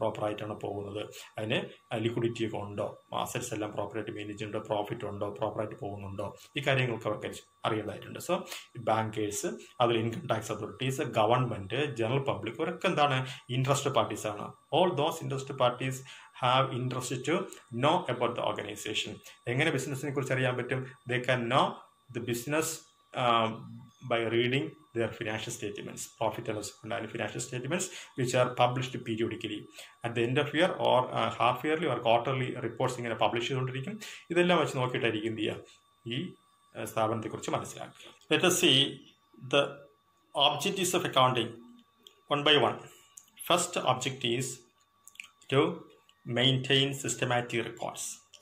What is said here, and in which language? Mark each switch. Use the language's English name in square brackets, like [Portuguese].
[Malayalam] പ്രോപ്പറായിട്ടാണ് പോകുന്നത്, അതിന് ലിക്വിഡിറ്റി ഒക്കെ ഉണ്ടോ, അസറ്റ്സ് എല്ലാം പ്രോപ്പറായിട്ട് മാനേജ് ഉണ്ടോ, പ്രോഫിറ്റ് ഉണ്ടോ, പ്രോപ്പറായിട്ട് പോകുന്നുണ്ടോ, ഈ കാര്യങ്ങളൊക്കെ അവർക്ക് അറിയേണ്ടതായിട്ടുണ്ട്. സോ ബാങ്കേഴ്സ്, അതിൽ income tax authorities, government, general public, ഇവരൊക്കെ എന്താണ്? Interested പാർട്ടീസാണ്. [English] All those interested parties have interest to know about the organisation. [Malayalam] എങ്ങനെ ബിസിനസ്സിനെ കുറിച്ച് അറിയാൻ പറ്റും? [English] they can know the business by reading their financial statements, profit and loss and financial statements which are published periodically at the end of year or half yearly or quarterly reports [Malayalam] ഇങ്ങനെ publish ചെയ്തുകൊണ്ടിരിക്കും. ഇതെല്ലാം വെച്ച് നോക്കിയിട്ടായിരിക്കും എന്ത് ചെയ്യുക? ഈ സ്ഥാപനത്തെക്കുറിച്ച് മനസ്സിലാക്കുക. [English] Let us see the objectives of accounting one by one. First object is to maintain systematic records.